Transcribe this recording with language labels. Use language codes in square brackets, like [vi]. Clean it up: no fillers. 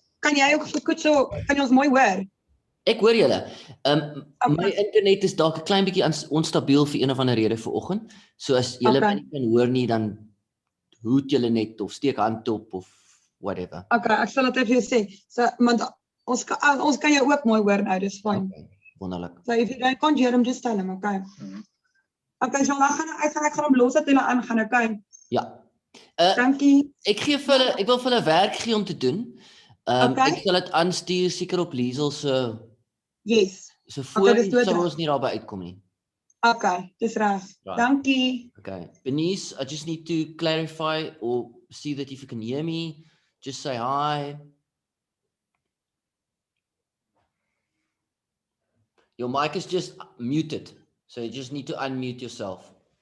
[af] Kan jy ook goed so, kan jy ons mooi hoor? Ek hoor julle. Okay. My internet is dalk 'n klein bietjie onstabiel vir een of ander rede vanoggend. So as julle my nie kan hoor nie, dan hoed julle net of steek hand op of whatever. Okay, ek sal dit vir jou sê. So, want ons kan jou ook mooi hoor nou, dis fyn. Okay, wonderlik. [en] So if you don't can't hear him, just tell him, okay? [af] Okay, so dan ek gaan hom los dat hulle aangaan, okay? Ja. Dankie. Ek wil vir hulle werk gee om te doen. Okay. Ek sal dit aanstuur seker op Liesel se [en] Yes. [af] so voor dis dood. sou ons nie daarby uitkom nie. Okay, dis reg. [en] Right. [af] Dankie. Okay. [en] Benice, I just need to clarify or see that if you can hear me, just say hi. Your mic is just muted, so you just need to unmute yourself.